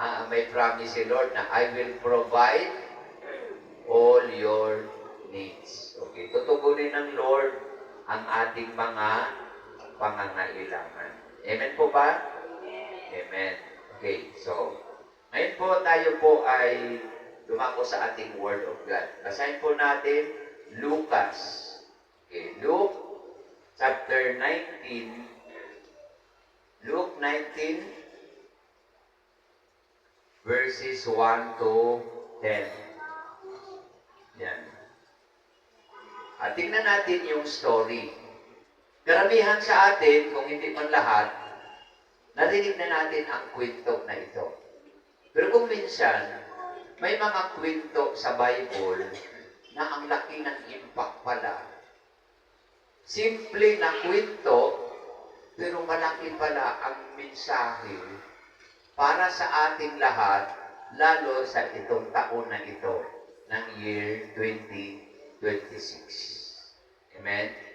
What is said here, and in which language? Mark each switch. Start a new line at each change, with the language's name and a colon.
English: May promise si Lord na I will provide all your needs. Okay.
Filipino: Tutugunin ng Lord ang ating mga pangangailangan. Amen po ba? Amen. Okay. So, ngayon po tayo po ay lumako sa ating Word of God. Basahin po natin Lucas. Okay.
English: Luke chapter 19. Luke 19 verses 1 to 10. Yan.
Filipino: At tingnan natin yung story. Karamihan sa atin, kung hindi man lahat, narinig na natin ang kwento na ito. Pero kung minsan, may mga kwento sa Bible na ang laki ng impact pala. Simple na kwento, pero malaki pala ang mensahe para sa ating lahat, lalo sa itong taon na ito, ng year 2026. Amen?